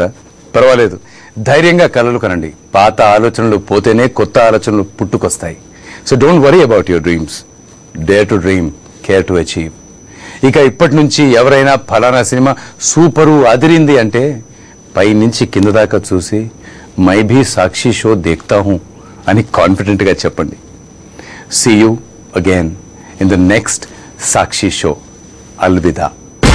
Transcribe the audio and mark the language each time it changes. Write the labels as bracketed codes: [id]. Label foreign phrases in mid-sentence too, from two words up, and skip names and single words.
[te] పర్వాలేదు, ధైర్యంగా కలలు కనండి. పాత ఆలోచనలు పోతేనే కొత్త ఆలోచనలు పుట్టుకొస్తాయి. [en] So don't worry about your dreams. Dare to dream, care to achieve. [te] ఇక ఇప్పటి నుంచి ఎవరైనా ఫలానా సినిమా సూపరు అదిరింది అంటే పై నుంచి కింద దాకా చూసి [hi] मैं भी साक्षी शो देखता हूं [te] అని కాన్ఫిడెంట్ గా చెప్పండి. [en] See you again in the next సాక్షి షో. అల్విదా.